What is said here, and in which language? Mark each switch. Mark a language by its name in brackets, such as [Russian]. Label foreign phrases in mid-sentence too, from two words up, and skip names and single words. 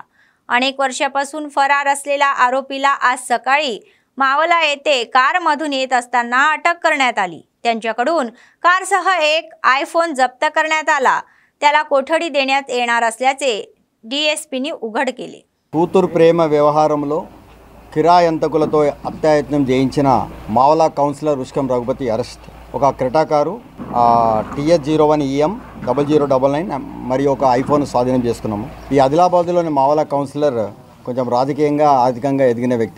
[Marathi] अनेक वर्षापासून फरार असलेल्या आरोपीला आज सकाळी मावला येथे कारमधून येत असताना अटक करण्यात आली। त्यांच्याकडून कारसह एक आयफोन जप्त करण्यात आला। त्याला कोठडी देण्यात येणार असल्याचे डीएसपीनी उघड केले। [Telugu] కూతురు ప్రేమ వ్యవహారంలో కిరాయంతకులతో అత్యాయత్నం చేయించిన మావలా కౌన్సిలర్ ఉష్కం రఘుపతి అరెస్ట్। ఒక క్రెటా కారు TS01EM 0099 మరియు ఒక ఐఫోన్ స్వాధీనం చేసుకున్నాము। ఈ ఆదిలాబాద్లోని మావలా కౌన్సిలర్ కొంచెం రాజకీయంగా ఆర్థికంగా ఎదిగిన వ్యక్తి।